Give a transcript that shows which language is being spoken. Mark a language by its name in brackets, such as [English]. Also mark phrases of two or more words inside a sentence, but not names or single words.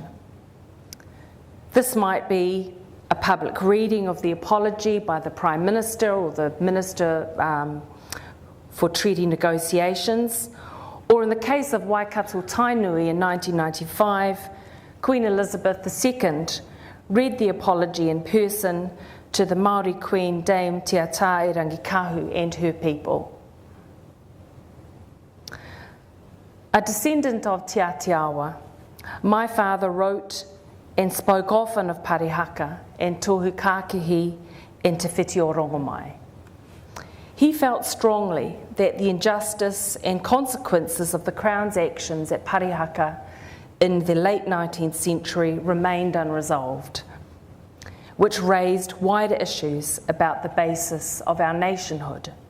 [English] This might be a public reading of the apology by the Prime Minister or the Minister for Treaty Negotiations, or in the case of Waikato Tainui in 1995, Queen Elizabeth II read the apology in person to the Māori Queen Dame Te Ata Rangikahu and her people. A descendant of Te Atiawa, my father wrote and spoke often of Parihaka and tohu kākehi and Te Whiti o Rongomai. He felt strongly that the injustice and consequences of the Crown's actions at Parihaka in the late 19th century remained unresolved, which raised wider issues about the basis of our nationhood.